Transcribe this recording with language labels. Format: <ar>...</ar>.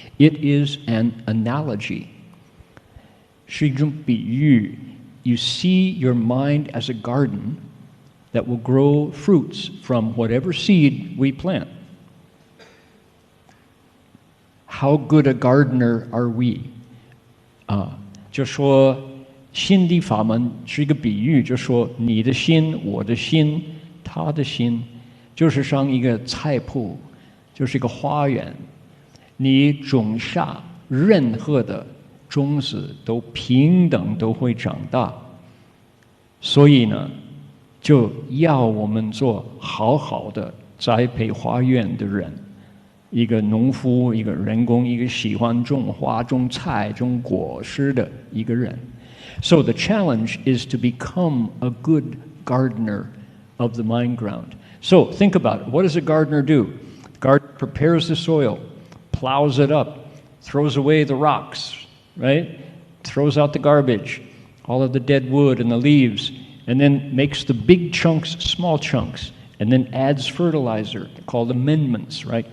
<en>It is an analogy.</en> <zh>是一种比喻.</zh> <en>You see your mind as a garden that will grow fruits from whatever seed we plant. How good a gardener are we?</en> <zh>就说心地法门是一个比喻，就说你的心，我的心，他的心，就是像一个菜圃，就是一个花园。你种下任何的种子都平等都会长大。所以呢，就要我们做好好的栽培花园的人，一个农夫，一个人工，一个喜欢种花、种菜、种果实的一个人。</zh> <en>So the challenge is to become a good gardener of the mind ground. So think about it. What does a gardener do? The gardener prepares the soil, plows it up, throws away the rocks, right? Throws out the garbage, all of the dead wood and the leaves, and then makes the big chunks small chunks, and then adds fertilizer called amendments, right?</en>